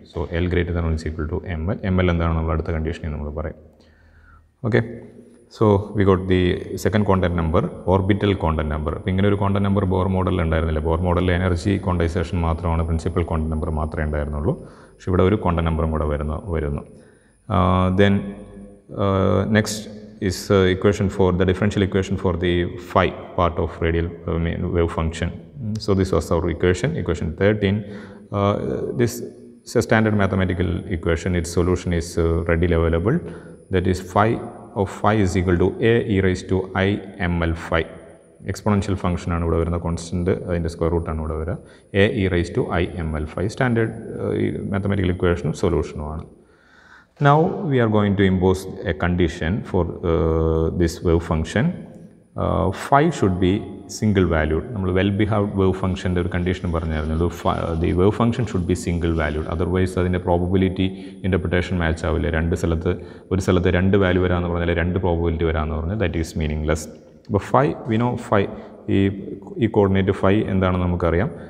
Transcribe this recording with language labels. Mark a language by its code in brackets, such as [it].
[en] So L greater than or is equal to ml. [ml] ml എന്താണ് നമ്മൾ അടുത്ത കണ്ടീഷനിൽ നമ്മൾ പറയും. Okay, [en] So we got the second quantum number, orbital quantum number. [ml] അപ്പോൾ ഇങ്ങനെ ഒരു quantum number ബോർ മോഡലിൽ ഉണ്ടായിരുന്നില്ല. ബോർ മോഡലിൽ എനർജി ക്വാണ്ടൈസേഷൻ മാത്രമാണ് പ്രിൻസിപ്പൽ quantum number മാത്രമേ ഉണ്ടായിരുന്നുള്ളൂ. പക്ഷേ ഇവിടെ ഒരു quantum number കൂടെ വരുന്നു. [en] Then next is equation for the differential equation for the phi part of radial wave function. So this was our equation 13. This is a standard mathematical equation. Its solution is readily available. That is phi of phi is equal to a e raised to I ml phi. [ml] Exponential function ആണ് ഇവിടെ വരുന്ന constant, അതിൻ്റെ square root ആണ് ഇവിടെ വരിക. a e raised to I ml phi standard mathematical ഇക്വേഷനും സൊല്യൂഷനുമാണ്. [en] Now we are going to impose a condition for this wave function. Phi should be single valued. [ml] നമ്മൾ well behaved wave ഫംഗ്ഷൻ്റെ ഒരു condition പറഞ്ഞായിരുന്നു. [en] the wave function should be single valued, [ml] otherwise അതിൻ്റെ probability interpretation match ആവില്ല. ഒരു സ്ഥലത്ത് 2 value വരാമെന്ന് പറഞ്ഞാൽ 2 probability വരാമെന്ന് പറഞ്ഞാൽ [en] That is meaningless. [ml] അപ്പോൾ ഫൈ വിനോ ഫൈ ഈ കോർഡിനേറ്റ് ഫൈ എന്താണെന്ന് നമുക്കറിയാം.